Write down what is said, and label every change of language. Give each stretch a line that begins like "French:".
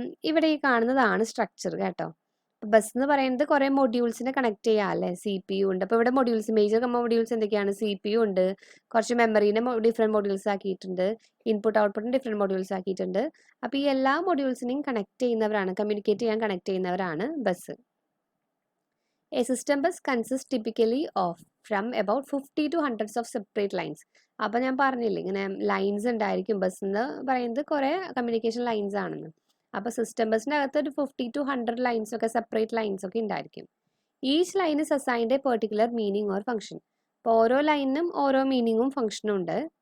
Malayalam: ഇവിടെ ഈ കാണുന്നതാണ് സ്ട്രക്ചർ കേട്ടോ. ബസ് എന്ന് പറയുന്നത് കുറേ മൊഡ്യൂൾസിനെ കണക്ട് ചെയ്യാം അല്ലേ. CPU ഉണ്ട്. അപ്പോൾ ഇവിടെ മൊഡ്യൂൾസ്, മേജർ മൊഡ്യൂൾസ് എന്തൊക്കെയാണ്? CPU ഉണ്ട്, കുറച്ച് മെമ്മറീനെ ഡിഫറെൻറ്റ് മൊഡ്യൂൾസ് ആക്കിയിട്ടുണ്ട്, ഇൻപുട്ട് ഔട്ട്പുട്ടിന് ഡിഫറെൻറ്റ് മൊഡ്യൂൾസ് ആക്കിയിട്ടുണ്ട്. അപ്പോൾ ഈ എല്ലാ മൊഡ്യൂൾസിനെയും കണക്ട് ചെയ്യുന്നവരാണ്, കമ്മ്യൂണിക്കേറ്റ് ചെയ്യാൻ കണക്ട് ചെയ്യുന്നവരാണ് bus.
English: A system bus consists typically of from about 50 to hundreds of separate lines.
Malayalam: അപ്പോൾ ഞാൻ പറഞ്ഞില്ലേ ഇങ്ങനെ ലൈൻസ് ഉണ്ടായിരിക്കും. ബസ് എന്ന് പറയുന്നത് കുറേ കമ്മ്യൂണിക്കേഷൻ ലൈൻസ് ആണെന്ന്. അപ്പോൾ സിസ്റ്റം ബസ്സിൻ്റെ അകത്ത് ഒരു 50 to 100 ലൈൻസ് ഒക്കെ, സെപ്പറേറ്റ് ലൈൻസ് ഒക്കെ ഉണ്ടായിരിക്കും.
English: Each line is assigned a particular meaning or function.
Malayalam: അപ്പോൾ ഓരോ ലൈനിനും ഓരോ മീനിങ്ങും ഫംഗ്ഷനും ഉണ്ട്.